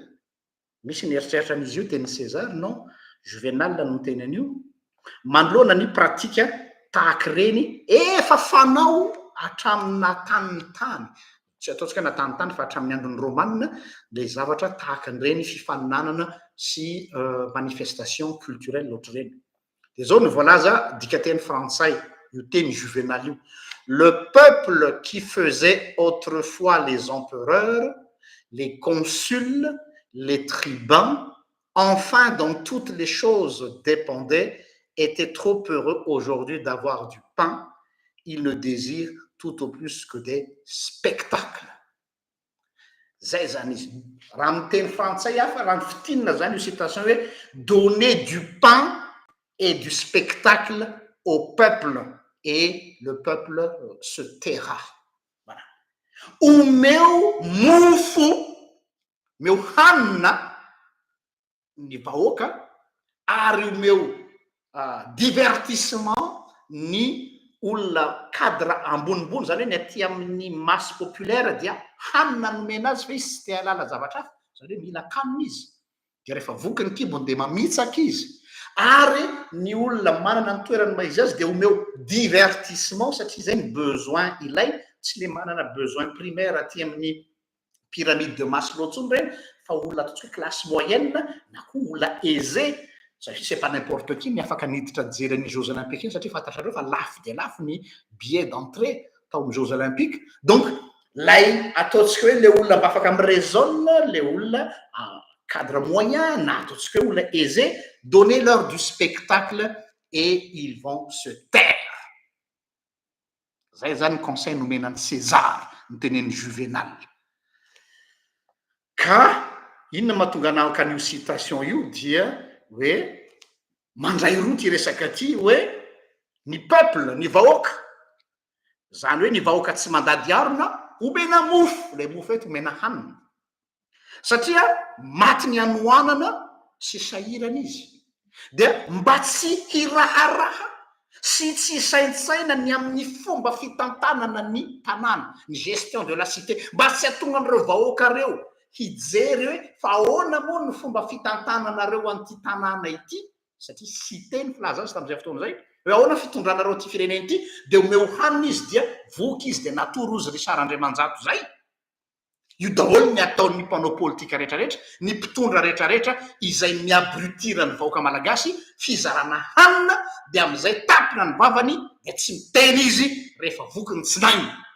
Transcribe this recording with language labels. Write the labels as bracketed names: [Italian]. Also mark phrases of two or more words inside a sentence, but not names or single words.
[Malagasy] Misy ny eritreritra an'izy io tenin'ny César, non, Juvenal no teny an'io manoloana ny pratika tahaka ireny efa fanao hatramina tanintany, tsy ataontsika natanintany fa hatramin'ny andron'ny romanina le zavatra tahaka an'ireny fifaninanana sy [French] manifestation culturelle [Malagasy] ohatr'ireny. Dia zao no voalaza dika teny frantsay io teny Juvenal io: [French] le peuple qui faisait autrefois les empereurs, les consuls, les tribuns, enfin dont toutes les choses dépendaient, était trop heureux aujourd'hui d'avoir du pain. Il ne désire tout au plus que des spectacles. [Malagasy] Zay zany izy raha amin'ny teny frantsay hafa raha ny fitinina zany io citation hoe [French] donner du pain et du spectacle au peuple et le peuple se taira. [Malagasy] Voilà. Omeo mofo, meo hanina ny vahoaka ary omeo divertissement ny olona cadre ambonimbony, zany hoe ny aty amin'ny [French] masse populaire [Malagasy] dia hanina nomena azy fa izy tsy te halala zavatra hafa, zany hoe mila kanina izy, dia rehefa voky ny kibony dia mamitsaka izy. Ary ny olona manana ny toerany maizy azy dia omeo divertissement satria zay ny besoin ilay, tsy le manana [French] besoin primaire [Malagasy] aty amin'ny [French] pyramide de Maslow [Malagasy] tsony ireny, fa olona ataontsika [French] classe moyenne [Malagasy] na koa olona aisé. Satria [French] c'est pas n'importe qui [Malagasy] ny afaka niditra jery ny Jeux olympiques iny satria fantatrareo fa lafo dia lafo ny [French] billet d'entrée [Malagasy] tao amin'ny Jeux olympiques. Donc lay ataontsika hoe le olona mba afaka miresolna, le olona [French] cadre moyen [Malagasy] na ataontsika hoe olona aisé, [French] donnez-leur du spectacle et ils vont se taire. [Malagasy] Zay zany conseil nomenan'ny César ny tenen'ny Juvenal. Ka inona mahatonga anahaka an'io citation io dia hoe mandray roa ty resaka ty hoe ny peuple, ny vahoaka zany hoe ny vahoaka tsy mandady arona omena mofo, le mofo eto omena hanina satria maty ny anoanana sy sahirana izy dia mba tsy hiraharaha sy tsy saintsaina ny amin'ny fomba fitantanana ny tanàna, ny [French] gestion de la cité, [Malagasy] mba tsy atonga an'ireo vahoaka reo hijery hoe fa ahoana moa ny fomba fitantananareo an'ity tanàna ity satria cité ny filaza azy tamin'izay fotoana zay hoe ahoana fitondranareo ty fireneny ity dia omeo hanina izy dia voky izy dia natory ozy ry sarandriamanjato zay. Io daholo ny ataon'ny mpanao politika rehetrarehetra, ny mpitondra rehetrarehetra izay miabrutira ny vahoaka malagasy fizarana hanina dia amin'izay tapina ny vavany dia tsy miteny izy rehefa voky ny tsinainy.